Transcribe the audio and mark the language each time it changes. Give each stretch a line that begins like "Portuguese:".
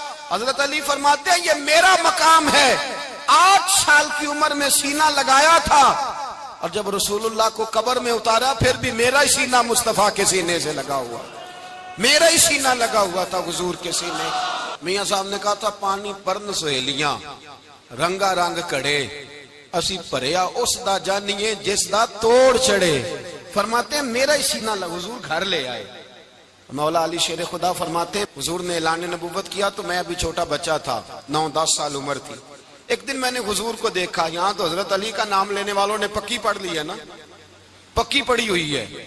Urdu: حضرت علی فرماتے ہیں یہ میرا مقام ہے, 8 سال کی عمر میں سینہ لگایا تھا اور جب رسول اللہ کو قبر میں اتارا پھر بھی میرا ہی سینہ مصطفیٰ کے سینے سے لگا ہوا. میرا ہی سینہ لگا ہوا تھا حضور کے سینے.
Punjabi: میاں صاحب نے کہا تھا پانی پرن سہیلیاں رنگا رنگ کڑے اسی پریا اس دا جانیے جس دا توڑ چڑھے.
Urdu: فرماتے ہیں میرا ہی سینہ لگا. حضور گھر لے آئے. مولا علی شیر خدا فرماتے ہیں حضور نے اعلان نبوت کیا تو میں ابھی چھوٹا بچہ تھا, 9-10 سال عمر تھی. ایک دن میں نے حضور کو دیکھا. یہاں تو حضرت علی کا نام لینے والوں نے پکی پڑھ لی ہے نا, پکی پڑی ہوئی ہے.